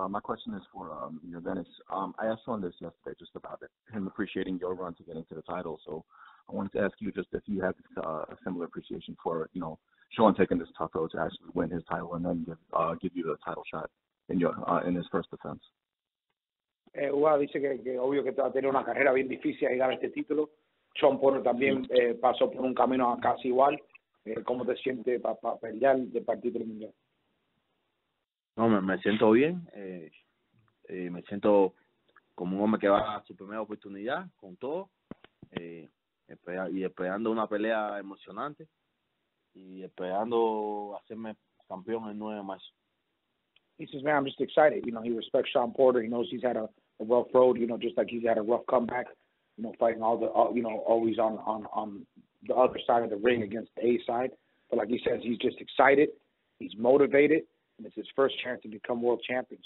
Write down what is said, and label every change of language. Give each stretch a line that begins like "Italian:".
English: My question is for Yordenis. I asked on this yesterday just about him appreciating your run to get into the title. So I wanted to ask you just if you have a similar appreciation for, Shawn taking this tough road to actually win his title and then give you the title shot. in his first defense?
Spanish: Ugas dice que obvio que va a tener una carrera bien difícil a llegar a este título. Shawn también pasó por un camino casi igual. ¿Cómo te sientes para pelear para el título mundial? No, me siento bien. Me siento como un hombre que va a su primera oportunidad con todo. Y esperando una pelea emocionante. Y esperando hacerme campeón el 9 de marzo.
English: He says, man, I'm just excited. You know, he respects Shawn Porter. He knows he's had a rough road, you know, just like he's had a rough comeback, you know, fighting always on the other side of the ring against the A side. But like he says, he's just excited. He's motivated. And it's his first chance to become world champion.